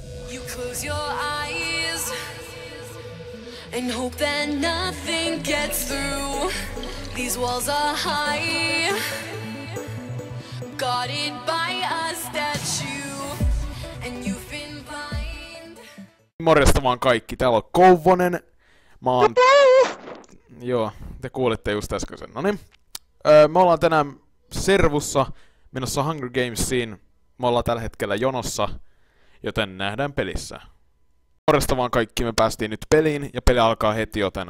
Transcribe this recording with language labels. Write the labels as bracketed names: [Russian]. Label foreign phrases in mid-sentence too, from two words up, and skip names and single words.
[English] You close your eyes and hope that nothing gets through. These walls are high, guarded by a statue, and you've been blind. [Finnish] Morjesta vaan kaikki, täällä on Kouvonen. Mä oon... Joo, te kuulitte just äskeisen. Noniin. Me ollaan tänään servussa menossa Hunger Gamesiin. Me ollaan tällä hetkellä jonossa, joten nähdään pelissä. Morjesta vaan kaikki, me päästiin nyt peliin ja peli alkaa heti, joten...